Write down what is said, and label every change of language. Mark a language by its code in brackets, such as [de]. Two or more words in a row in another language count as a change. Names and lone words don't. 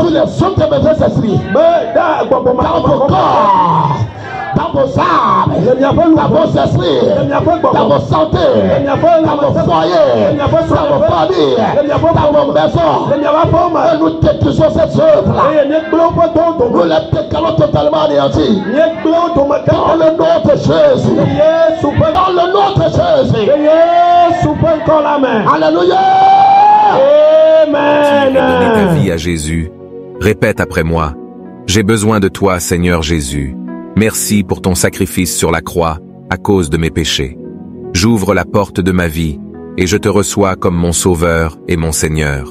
[fr] Sur les œuvres des mauvais esprits. [ee] be da gbɔgbɔ ma [fr] Dans vos corps. Dans vos âmes. [ee] le miaƒe [fr] Dans [ee] luʋɔ [fr] vos [ee] le [fr] esprits. [ee] miaƒe [fr] Dans [ee] gbɔgbɔ [fr] vos santé. [ee] le miaƒe [fr] Dans vos [ee] lãmesẽ [fr] foyers. [ee] le miaƒe [fr] Dans vos [ee] srɔ̃ɖeƒe [fr] familles. [ee] le miaƒe [fr] Dans vos [ee] ƒome [fr] maisons. [ee] le miaƒe aƒewo me [fr] Et nous détruisons ces œuvres-là. [ee] eye míegblẽ woƒe dɔwo [fr] Nous [ee] dome [fr] les décalons totalement anéantis. [ee] míegblẽ wo dome [fr] Dans [ee] keŋ [fr] le nom de Jésus. [ee] le Yesu ƒe [fr] Dans le nom de Jésus. [ee] le Yesu ƒe ŋkɔ la me. [fr] Alléluia. Tu veux donner ta vie Amen. à Jésus? Répète après moi. J'ai besoin de toi, Seigneur Jésus. Merci pour ton sacrifice sur la croix à cause de mes péchés. J'ouvre la porte de ma vie et je te reçois comme mon Sauveur et mon Seigneur.